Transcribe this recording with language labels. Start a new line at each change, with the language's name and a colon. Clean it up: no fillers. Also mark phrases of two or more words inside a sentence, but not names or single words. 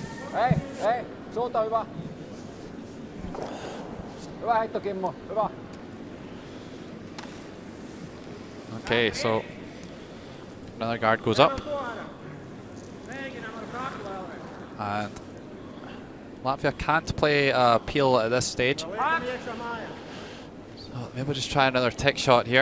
Finnish: Hei, hei, suunta hyvä. Hyvä heitto, Kimmo, hyvä.
English: Okay, so another guard goes up. And Latvia can't play a peel at this stage. So maybe just try another tick shot here.